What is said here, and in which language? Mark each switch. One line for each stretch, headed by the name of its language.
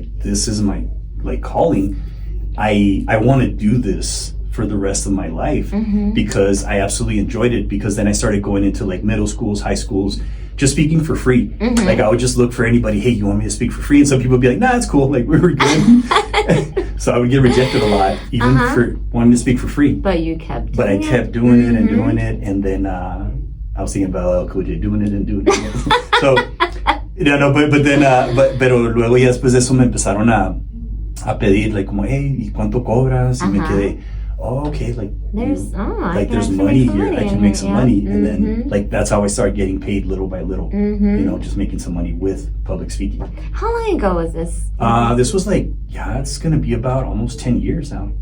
English: This is my calling. I want to do this for the rest of my life, because I absolutely enjoyed it, because then I started going into middle schools, high schools, just speaking for free. I would just look for anybody, hey, you want me to speak for free? And some people would be like, nah, it's cool, we were good. So I would get rejected a lot, even for wanting to speak for free. But you kept But I kept doing it and doing it, and then I was thinking about LL Cool J doing it and doing it.
Spanish: So pero luego ya después de eso me empezaron a pedir como, hey, ¿y cuánto cobras? Y me quedé,
English: okay, there's money here. I can make some money. And then that's how I started getting paid little by little, just making some money with public speaking. How long ago was this? This was it's going to be about almost 10 years now.